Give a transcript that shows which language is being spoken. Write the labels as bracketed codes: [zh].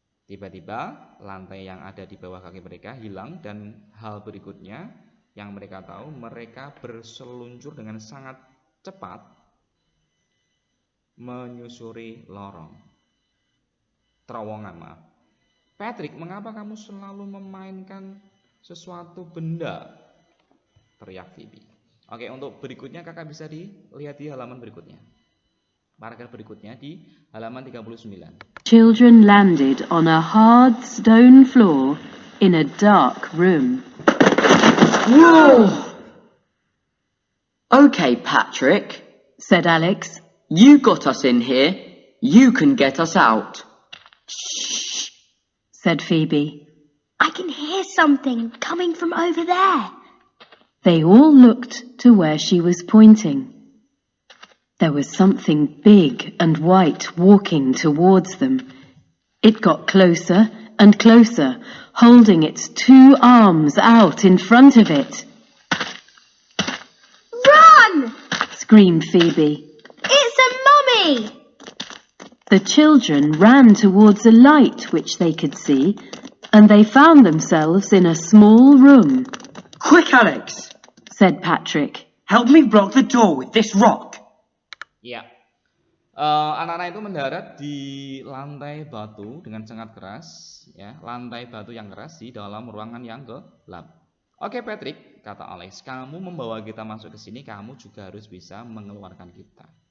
[id] Tiba-tiba lantai yang ada di bawah kaki mereka hilang, dan hal berikutnya yang mereka tahu, mereka berseluncur dengan sangat cepat menyusuri terowongan. Patrick, mengapa kamu selalu memainkan sesuatu benda? Teriak Phoebe. Oke, untuk berikutnya kakak bisa dilihat di halaman berikutnya. Paragraf berikutnya di halaman 39. [en] Children landed on a hard stone floor in a dark room. Whoa! Okay, Patrick, said Alex. You got us in here. You can get us out. Shh, said Phoebe. I can hear something coming from over there. They all looked to where she was pointing. There was something big and white walking towards them. It got closer and closer, holding its 2 arms out in front of it. Run! Screamed Phoebe. It's a mummy! The children ran towards a light which they could see, and they found themselves in a small room. Quick, Alex, said Patrick. Help me block the door with this rock. [id] Ya, anak-anak itu mendarat di lantai batu dengan sangat keras, ya, lantai batu yang keras di dalam ruangan yang gelap. Oke, Patrick, kata Alex, kamu membawa kita masuk ke sini, kamu juga harus bisa mengeluarkan kita.